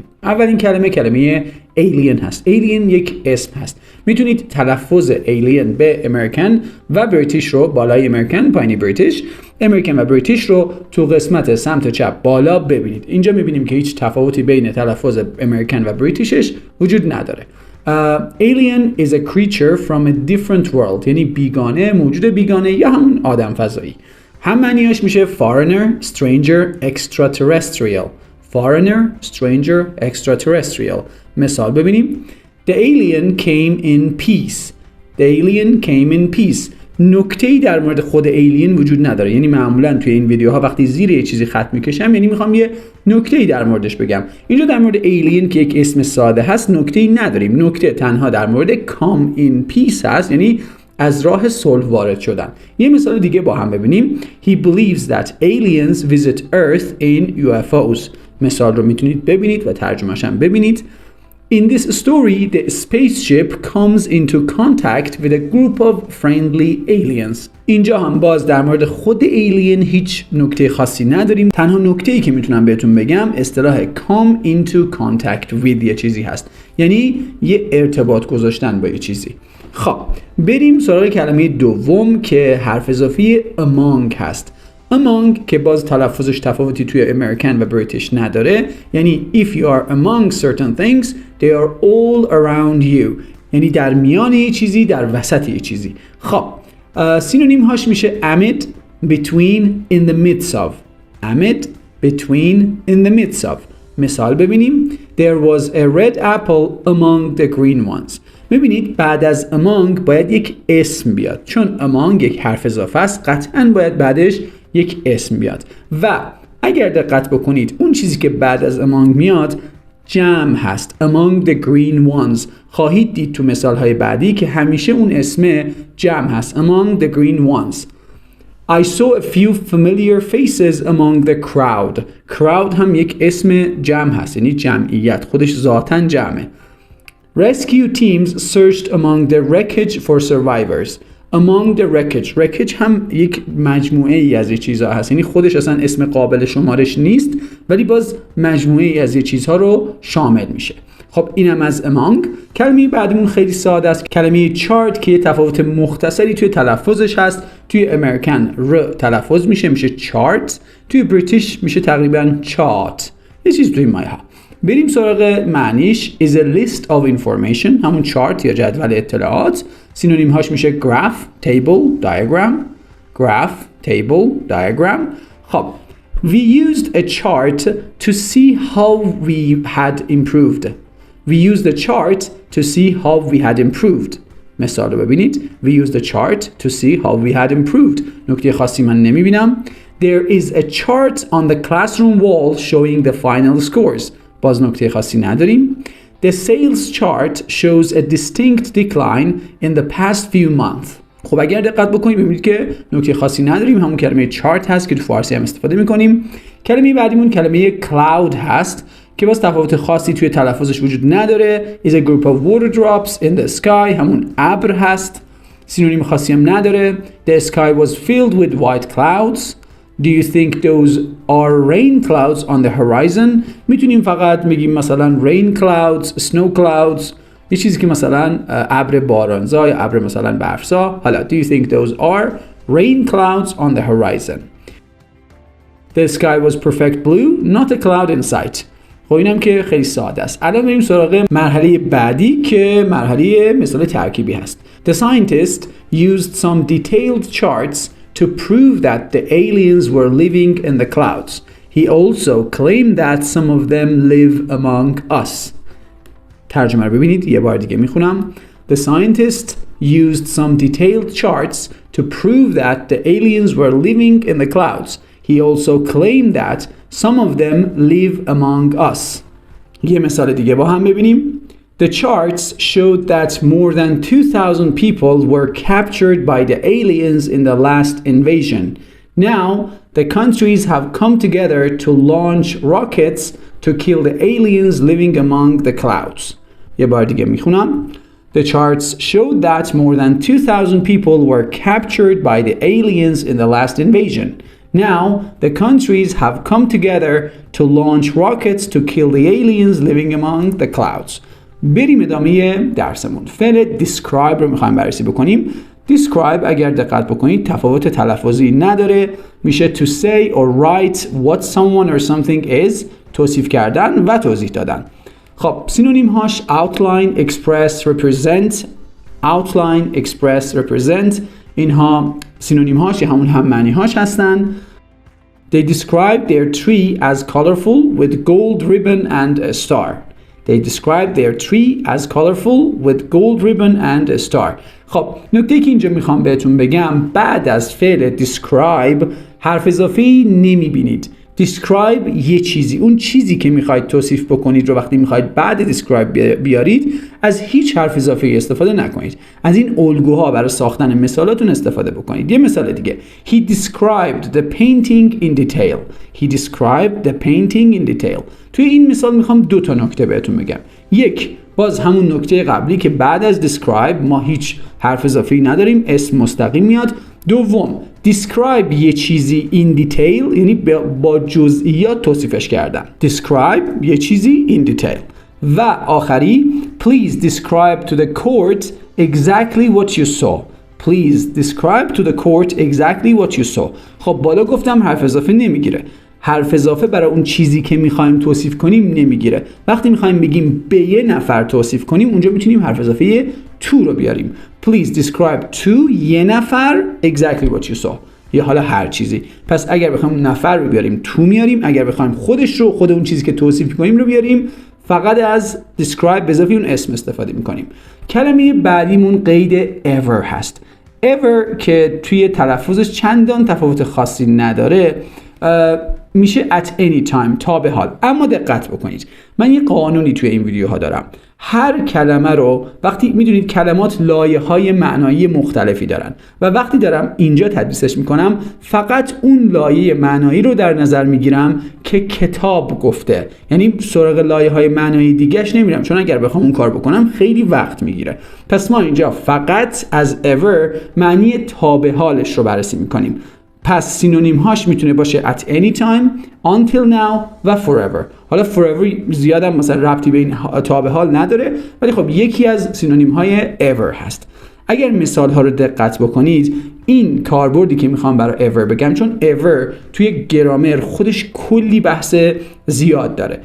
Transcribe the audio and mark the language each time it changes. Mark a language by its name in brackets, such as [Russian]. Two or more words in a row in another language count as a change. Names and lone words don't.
[Persian] اولین کلمه alien هست. alien یک اسم هست. میتونید تلفظ alien به امریکن و بریتیش رو بالای امریکن پایینی بریتیش، امریکن و بریتیش رو تو قسمت سمت چپ بالا ببینید. اینجا میبینیم که هیچ تفاوتی بین تلفظ امریکن و بریتیشش وجود نداره. [English] Alien is a creature from a different world، [Persian] یعنی بیگانه، موجود بیگانه یا همون آدم فضایی. هم معنیاش میشه [English] foreigner, stranger, extraterrestrial. foreigner, stranger, extraterrestrial. [Persian] مثال ببینیم. [English] The alien came in peace. The alien came in peace. [Persian] نکته‌ای در مورد خود alien وجود نداره. یعنی معمولا توی این ویدیوها وقتی زیر یه چیزی خط میکشم یعنی میخوام یه نکته‌ای در موردش بگم. اینجا در مورد alien که یک اسم ساده هست نکته‌ای نداریم. نکته تنها در مورد [English] come in peace [Persian] هست، یعنی از راه صلح وارد شدن. یه مثال دیگه با هم ببینیم. [English] He believes that aliens visit Earth in UFOs. [Persian] مثال رو میتونید ببینید و ترجمه‌اش هم ببینید. [English] In this story, the spaceship comes into contact with a group of friendly aliens. [Persian] اینجا هم باز در مورد خود alien هیچ نکته خاصی نداریم. تنها نکته‌ای که میتونم بهتون بگم اصطلاح [English] come into contact with [Persian] یه چیزی هست. یعنی یه ارتباط گذاشتن با یه چیزی. خب بریم سراغ کلمه دوم که حرف اضافی among هست. among که باز تلفظش تفاوتی توی امریکن و بریتیش نداره، یعنی [English] if you are among certain things they are all around you، [Persian] یعنی در میان یه چیزی، در وسط یه چیزی. خب سینونیم هاش میشه [English] amid, between, in the midst of. amid, between, in the midst of. [Persian] مثال ببینیم. [English] There was a red apple among the green ones. [Persian] میبینید بعد از among باید یک اسم بیاد، چون among یک حرف اضافه است قطعاً باید بعدش یک اسم بیاد و اگر دقت بکنید اون چیزی که بعد از among میاد جمع هست. [English] among the green ones. [Persian] خواهید دید تو مثالهای بعدی که همیشه اون اسم جمع هست. [English] among the green ones. I saw a few familiar faces among the crowd. [Persian] crowd هم یک اسم جمع هست، یعنی جمعیت، خودش ذاتاً جمعه. [English] Rescue teams searched among the wreckage for survivors. Among the wreckage. [Persian] wreckage هم یک مجموعه ای از یه چیزها هست، یعنی خودش اصلا اسم قابل شمارش نیست ولی باز مجموعه ای از یه چیزها رو شامل میشه. خب اینم از among. کلمه بعدمون خیلی ساده است. کلمه chart که یه تفاوت مختصری توی تلفظش هست. توی امریکن ر تلفظ میشه chart، توی بریتیش میشه تقریبا chart. یه چیز توی مایه ها. بریم سراغ معنیش. [English] is a list of information، [Persian] همون چارت یا جدول اطلاعات. سینونیم هاش میشه [English] graph, table, diagram. graph, table, diagram. خب we used a chart to see how we had improved. we used a chart to see how we had improved. [Persian] مثال رو ببینید. [English] we used a chart to see how we had improved. [Persian] نکته خاصی من نمیبینم. [English] there is a chart on the classroom wall showing the final scores. [Persian] باز نکته خاصی نداریم. [English] The sales chart shows a distinct decline in the past few months. [Persian] خب اگر دقت بکنید ببینید که نکته خاصی نداریم. همون کلمه چارت هست که تو فارسی هم استفاده میکنیم. کلمه بعدیمون کلمه cloud هست که باز تفاوت خاصی توی تلفظش وجود نداره. [English] is a group of water drops in the sky. [Persian] همون ابر هست. سینونیم خاصی هم نداره. [English] The sky was filled with white clouds. Do you think those are rain clouds on the horizon? [Persian] میتونیم فقط بگیم مثلا [English] rain clouds, snow clouds، [Persian] یه چیزی که مثلا ابر بارانزا یا ابر مثلا برفزا. [English] حالا do you think those are rain clouds on the horizon? The sky was perfect blue, not a cloud in sight. [Persian] خب اینم که خیلی ساده است. الان بریم سراغ مرحله بعدی که مرحله مثال ترکیبی هست. [English] The scientist used some detailed charts to prove that the aliens were living in the clouds. He also claimed that some of them live among us. [Persian] ترجمه رو ببینید. یه بار دیگه میخونم. [English] The scientist used some detailed charts to prove that the aliens were living in the clouds. He also claimed that some of them live among us. [Persian] یه مثال دیگه با هم ببینیم. [English] The charts showed that more than 2,000 people were captured by the aliens in the last invasion. Now, the countries have come together to launch rockets to kill the aliens living among the clouds. [Persian] یه بار دیگه میخونم. The charts showed that more than 2,000 people were captured by the aliens in the last invasion. Now, the countries have come together to launch rockets to kill the aliens living among the clouds. بریم ادامه درسمون. فعل describe رو میخوایم بررسی بکنیم. describe اگر دقت بکنید تفاوت تلفظی نداره. [English] میشه to say or write what someone or something is. [Persian] توصیف کردن و توضیح دادن. خب سینونیم هاش [English] outline, express, represent. outline, express, represent. [Persian] اینها سینونیم هاش یا همون هم معنی هاش هستن. [English] They describe their tree as colorful with gold ribbon and a star. They describe their tree as colorful with gold ribbon and a star. [Persian] خب نکته که اینجا میخوام بهتون بگم بعد از فعل describe حرف اضافه‌ای نمیبینید. describe یه چیزی، اون چیزی که میخواید توصیف بکنید رو وقتی میخواید بعد describe بیارید از هیچ حرف اضافه‌ای استفاده نکنید. از این الگوها برای ساختن مثالاتون استفاده بکنید. یه مثال دیگه. [English] He described the painting in detail. He described the painting in detail. [Persian] توی این مثال میخوام دو تا نکته بهتون بگم. یک، باز همون نکته قبلی که بعد از describe ما هیچ حرف اضافه‌ای نداریم، اسم مستقیم میاد. دوم، describe یه چیزی [English] in detail [Persian] یعنی با جزئیات توصیفش کردن. describe یه چیزی [English] in detail. و آخری please describe to the court exactly what you saw. Please describe to the court exactly what you saw. [Persian] خب بالا گفتم حرف اضافه نمیگیره. حرف اضافه برای اون چیزی که میخوایم توصیف کنیم نمیگیره. وقتی میخوایم بگیم به یه نفر توصیف کنیم اونجا میتونیم حرف اضافه to رو بیاریم. [English] Please describe to [Persian] یه نفر [English] exactly what you saw. [Persian] یا حالا هر چیزی. پس اگر بخوایم نفر رو بیاریم to میاریم، اگر بخوایم خودش رو خود اون چیزی که توصیف کنیم رو بیاریم فقط از describe به اضافه اون اسم استفاده میکنیم. کلمه بعدیمون قید ever هست. ever که توی تلفظش چندان تفاوت خاصی نداره میشه [English] at any time [Persian] تا به حال. اما دقت بکنید من یه قانونی توی این ویدیوها دارم. هر کلمه رو وقتی میدونید کلمات لایه‌های معنایی مختلفی دارن و وقتی دارم اینجا تدریسش میکنم فقط اون لایه معنایی رو در نظر میگیرم که کتاب گفته، یعنی سراغ لایه‌های معنایی دیگه‌اش نمیرم چون اگر بخوام اون کار بکنم خیلی وقت میگیره. پس ما اینجا فقط از ever معنی تا به حالش رو بررسی میکنیم. پس سینونیم هاش میتونه باشه [English] at any time, until now [Persian] و forever. حالا forever زیادم مثلا ربطی به این تا به حال نداره ولی خب یکی از سینونیم های ever هست. اگر مثال ها رو دقت بکنید این کاربردی که میخوام برای ever بگم چون ever توی گرامر خودش کلی بحث زیاد داره.